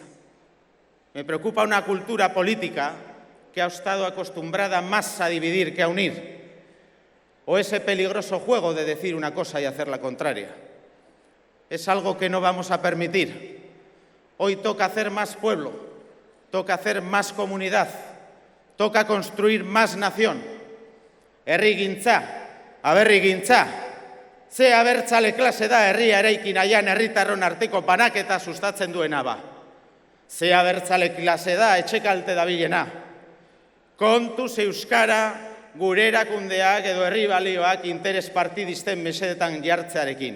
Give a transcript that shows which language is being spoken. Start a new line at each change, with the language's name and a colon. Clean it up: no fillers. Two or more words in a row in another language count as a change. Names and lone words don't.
Spanish: Me preocupa una cultura política que ha estado acostumbrada más a dividir que a unir, o ese peligroso juego de decir una cosa y hacer la contraria. Es algo que no vamos a permitir. Hoy toca hacer más pueblo, toca hacer más comunidad, toca construir más nación.
Basque: Herrigintza, aberrigintza, ze abertzale klase da herria eraiki nahian herritarron arteko banaketa sustatzen duena ba. Ze abertzale klase da etxekalte dabilena. Kontuz euskara gure erakundeak edo herri balioak interes partidisten mesedetan jartzearekin.